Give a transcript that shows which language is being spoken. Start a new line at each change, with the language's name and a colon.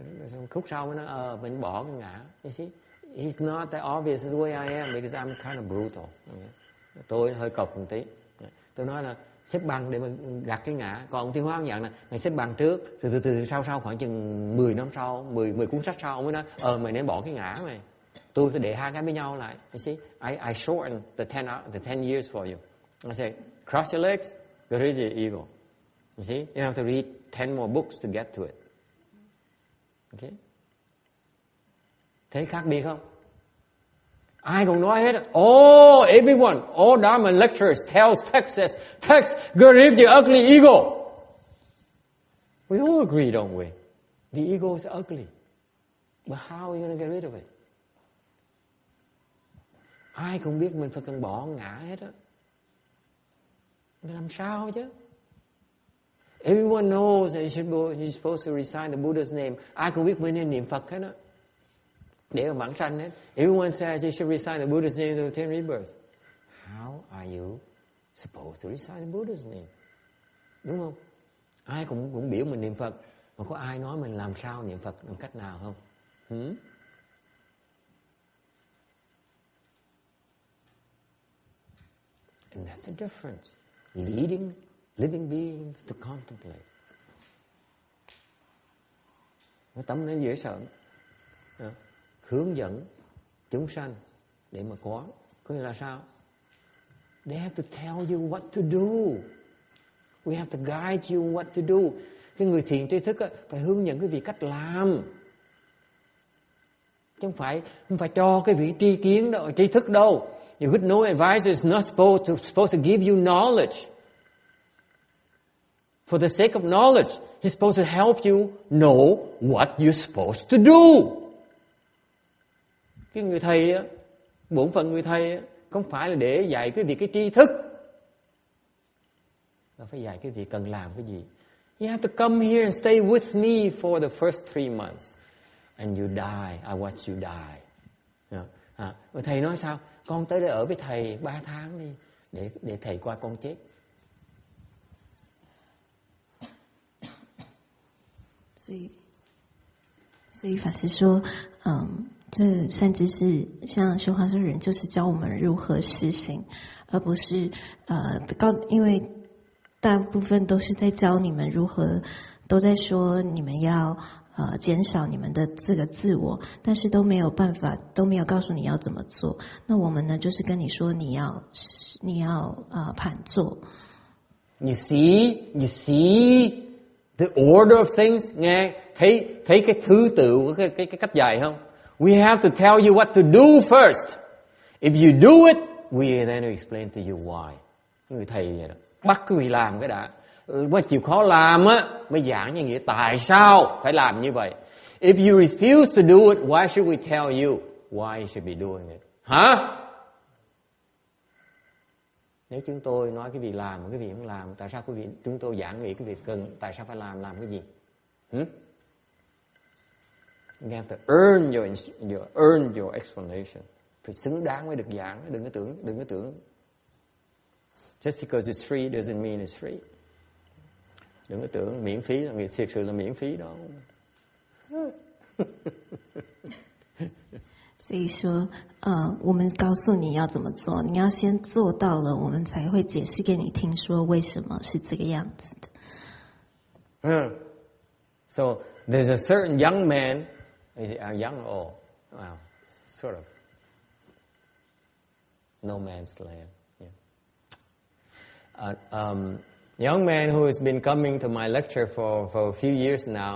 Vietnamese: Rồi khúc sau mới nói mình bỏ cái ngã.
English: You see, he's not that obvious the way I am because I'm kind of brutal.
Vietnamese: Tôi hơi cộc một tí. Tôi nói là xếp bằng để mình gạt cái ngã. Còn Tiến Hóa ông dặn là mày xếp bằng trước. Từ sau khoảng chừng 10 năm sau, 10 cuốn sách sau ông mới nói mày nên bỏ cái ngã mày. Tôi phải để hai cái với nhau lại.
English: You see, I shorten the 10 years for you. I say, cross your legs, get rid of your ego. You see, you have to read 10 more books to get to it. Okay?
Vietnamese: Thấy khác biệt không? Ai cũng nói hết.
English: Everyone, all Dharma lecturers tells Texas, get rid of your ugly ego. We all agree, don't we? The ego is ugly. But how are you going to get rid of it?
Vietnamese: Ai cũng biết mình phải cần bỏ ngã hết á. Làm sao chứ?
English: Everyone knows that you're supposed to recite the Buddha's name.
Vietnamese: Ai cũng biết mình nên niệm Phật hết á, để mà vãng sanh hết.
English: Everyone says you should recite the Buddha's name to attain rebirth. How are you supposed to recite the Buddha's name?
Vietnamese: Đúng không? Ai cũng biểu mình niệm Phật, mà có ai nói mình làm sao niệm Phật, làm cách nào không?
English: And that's the difference. Leading living beings to contemplate.
Vietnamese: Cái tâm nó dễ sợ. Hướng dẫn chúng sanh để mà có nghĩa là sao?
English: They have to tell you what to do. We have to guide you what to do.
Vietnamese: Cái người thiền tri thức á, phải hướng dẫn cái vị cách làm, chứ không phải cho cái vị tri kiến đâu, tri thức đâu.
English: The good no advisor is not supposed to give you knowledge for the sake of knowledge. He's supposed to help you know what you're supposed to do.
Vietnamese: Cái người thầy á, bổn phận người thầy á, không phải là để dạy cái việc cái tri thức, mà phải dạy cái việc cần làm cái gì.
English: You have to come here and stay with me for the first 3 months, and you die. I watch you die.
Vietnamese: Rồi thầy nói sao? Con tới đây ở với thầy 3 tháng đi, để thầy qua con chết.
Chinese: 所以法师说，这善知识像修华圣人，就是教我们如何实行，而不是因为大部分都是在教你们如何，都在说你们要减少你们的这个自我，但是都没有办法，都没有告诉你要怎么做。那我们呢，就是跟你说你要盘坐。
English: You see the order of things,
Vietnamese: nghe thấy cái thứ tự, cái cách dạy không?
English: We have to tell you what to do first. If you do it, we then explain to you why.
Vietnamese: Người thầy vậy đó, bắt quý vị làm cái đã, mới chịu khó làm á, mới giảng như nghĩa tại sao phải làm như vậy.
English: If you refuse to do it, why should we tell you why you should be doing it?
Vietnamese: Hả? Nếu chúng tôi nói cái việc làm mà cái việc không làm, tại sao chúng tôi giảng nghị cái việc cần, tại sao phải làm cái gì?
English: You have to earn your explanation.
Vietnamese: Phải xứng đáng mới được giảng, đừng có tưởng.
English: Just because it's free doesn't mean it's free.
Vietnamese: Đừng có tưởng miễn phí là thiệt sự là miễn phí đó.
Chinese: 所以说，我们告诉你要怎么做，你要先做到了，我们才会解释给你听，说为什么是这个样子的。
English: So there's a certain young man, is it young or old? Wow, sort of. No man's land. Yeah. Young man who has been coming to my lecture for a few years now.